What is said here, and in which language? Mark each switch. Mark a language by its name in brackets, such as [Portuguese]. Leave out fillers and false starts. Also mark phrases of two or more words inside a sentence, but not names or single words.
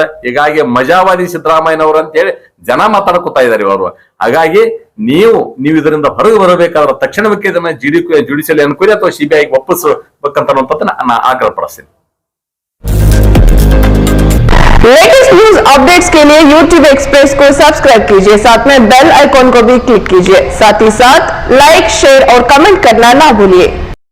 [Kannada] ಹೀಗಾಗಿ ಮಜಾವಾದಿ ಸಿದ್ದರಾಮಯ್ಯನವರು ಅಂತೇಳಿ ಜನ ಮಾತಾಡ್ಕೊತಾ ಇದ್ದಾರೆ ಅವರು. ಹಾಗಾಗಿ ನೀವು ಇದರಿಂದ ಹೊರಗೆ ಬರಬೇಕಾದ್ರೆ ತಕ್ಷಣಕ್ಕೆ ಇದನ್ನ [English] judicial enquiry [Kannada] ಅಥವಾ ಸಿಬಿಐಗೆ ಒಪ್ಪಿಸಬೇಕಂತ ನಾನು ಆಗ್ರಹ ಪಡಿಸ್ತೀನಿ. [English] latest news updates [Hindi] के लिए YouTube एक्सप्रेस को सब्सक्राइब कीजिए, साथ में [English] bell icon [Hindi] को भी क्लिक कीजिए। साथ ही साथ लाइक, शेयर और कमेंट करना ना भूलिए।